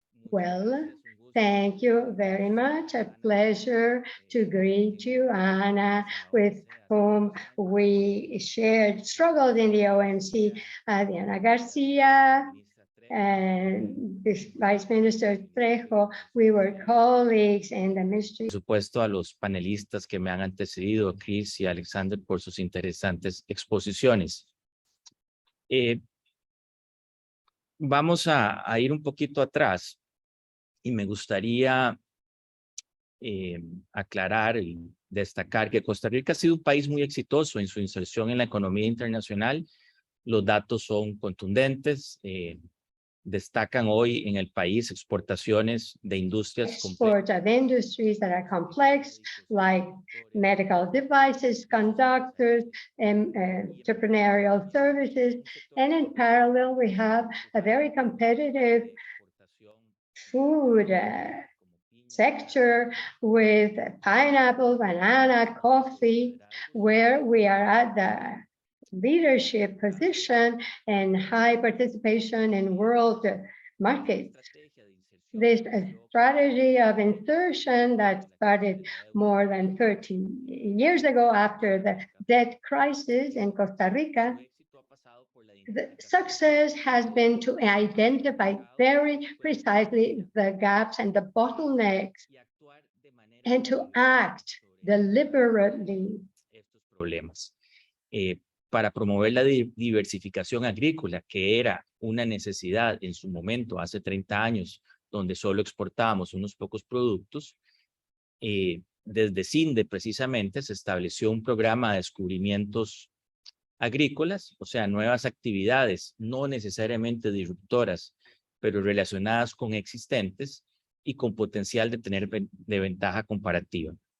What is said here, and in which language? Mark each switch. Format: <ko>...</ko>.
<en>Well, thank you very much. A pleasure to greet you, Ana, with whom we shared struggles in the OMC, Diana Garcia, and this Vice Minister Trejo. We were colleagues in the ministry.</en> <es>Por supuesto, a los panelistas que me han antecedido, Chris y Alexander, por sus interesantes exposiciones. Vamos a ir un poquito atrás y me gustaría aclarar y destacar que Costa Rica ha sido un país muy exitoso en su inserción en la economía internacional. Los datos son contundentes. Destacan hoy en el país exportaciones de industrias</es> <en>Export of industries that are complex, like medical devices, conductors, and entrepreneurial services. And in parallel, we have a very competitive food sector with pineapple, banana, coffee, where we are at the leadership position and high participation in world markets. This strategy of insertion that started more than 30 years ago after the debt crisis in Costa Rica, the success has been to identify very precisely the gaps and the bottlenecks and to act deliberately.</en> <es>Problemas. Para promover la diversificación agrícola, que era una necesidad en su momento, hace 30 años, donde solo exportábamos unos pocos productos, desde CINDE precisamente se estableció un programa de descubrimientos agrícolas, o sea, nuevas actividades, no necesariamente disruptoras, pero relacionadas con existentes y con potencial de tener de ventaja comparativa.</es>